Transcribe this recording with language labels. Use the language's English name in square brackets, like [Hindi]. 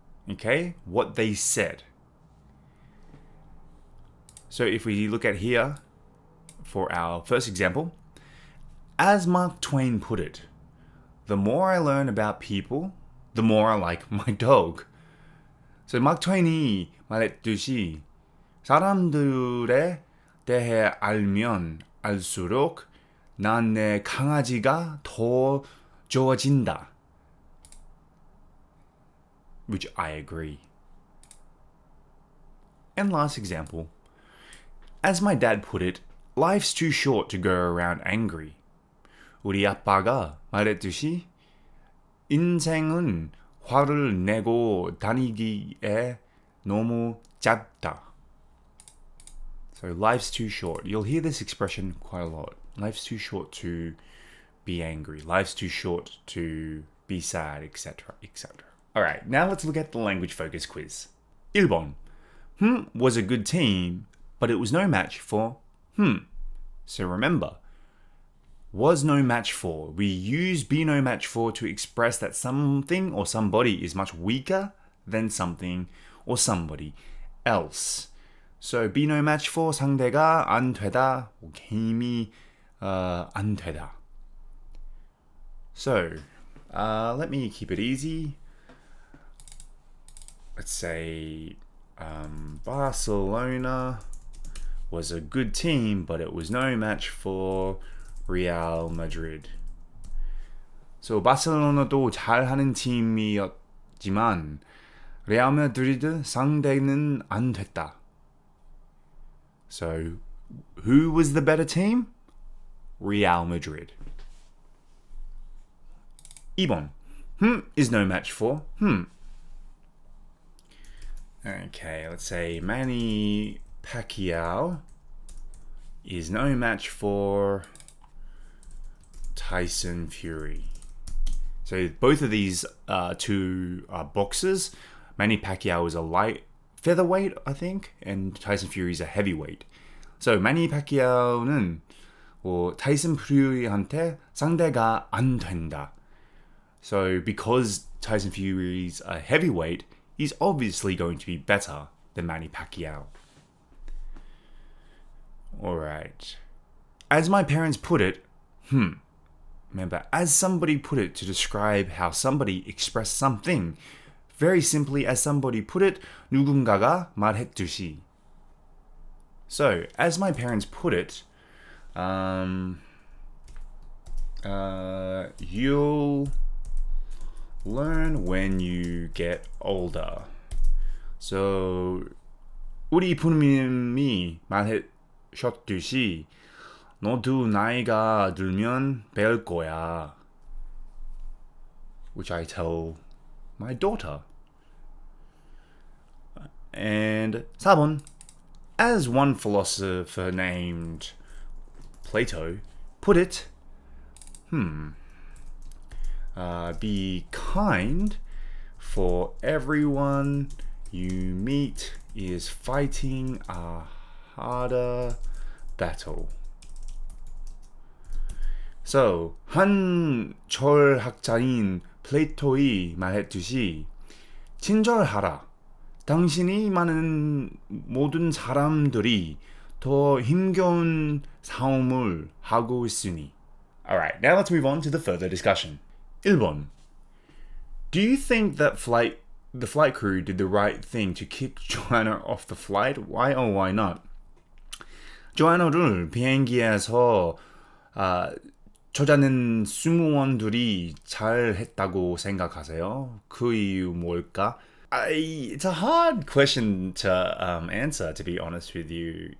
[English] Okay, what they said. So if we look at here, for our first example, as Mark Twain put it, the more I learn about people, the more I like my dog. [Korean] So Mark Twain이 말했듯이 사람들에 대해 알면 알수록 난 내 강아지가 더 좋아진다. [English] Which I agree. And last example. As my dad put it, life's too short to go around angry. [Korean] 우리 아빠가 말했듯이 인생은 화를 내고 다니기에 너무 짧다. [English] So life's too short. You'll hear this expression quite a lot. Life's too short to be angry. Life's too short to be sad, etc., etc. Alright, now let's look at the language focus quiz. [Korean] 1번. [English] Was a good team, but it was no match for So remember, was no match for. We use be no match for to express that something or somebody is much weaker than something or somebody else. So be no match for [Korean] 상대가 안 되다, 게임이 안 되다. [English] So let me keep it easy. Let's say Barcelona was a good team, but it was no match for Real Madrid. [Korean] So 바르셀로나도 잘하는 팀이었지만 레알 마드리드 상대는 안 됐다. [English] So, who was the better team? Real Madrid. [Korean] 2번. [English] Is no match for Okay, let's say Manny Pacquiao is no match for Tyson Fury. So both of these two boxers, Manny Pacquiao is a light featherweight, I think, and Tyson Fury is a heavyweight. [Korean] So Manny Pacquiao는 타이슨 퓨리한테 상대가 안 된다. [English] So because Tyson Fury's a heavyweight, he's obviously going to be better than Manny Pacquiao. Alright. As my parents put it, remember, as somebody put it to describe how somebody expressed something, very simply as somebody put it, [Korean] 누군가가 말했듯이. [English] So, as my parents put it, you'll learn when you get older. [Korean] So, 우리 부모님이 말해줬듯이 너도 나이가 들면 배울 거야. [English] Which I tell my daughter. And 4번. As one philosopher named Plato put it, be kind, for everyone you meet is fighting a harder battle. [Korean] So, 한 철학자인 플레이토이 말했듯이 친절하라. 당신이 많은 모든 사람들이 더 힘겨운 싸움을 하고 있으니. [English] Alright, now let's move on to the further discussion. [Korean] 1번. [English] Do you think that the flight crew did the right thing to kick Joanna off the flight? Why or why not? [Korean] 조아나를 비행기에서 저자는 승무원들이 잘했다고 생각하세요? 그 이유 뭘까? [English] It's a hard question to answer, to be honest with you.